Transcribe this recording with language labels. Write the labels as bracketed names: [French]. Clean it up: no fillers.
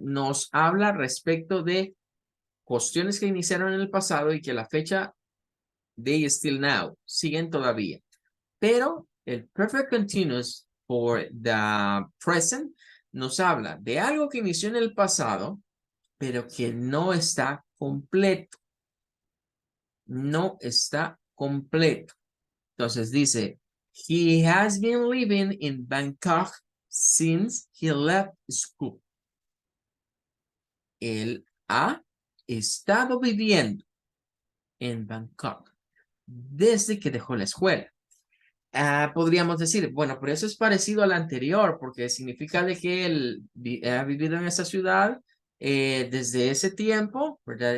[Spanish] Nos habla respecto de cuestiones que iniciaron en el pasado y que a la fecha, [English] they still now, [Spanish] siguen todavía. Pero el perfect continuous for the present nos habla de algo que inició en el pasado, pero que no está completo. No está completo. Entonces dice, [English] he has been living in Bangkok since he left school. [Spanish] Él ha estado viviendo en Bangkok desde que dejó la escuela. Podríamos decir, bueno, pero eso es parecido al anterior, porque significa de que él ha vivido en esa ciudad desde ese tiempo, ¿verdad?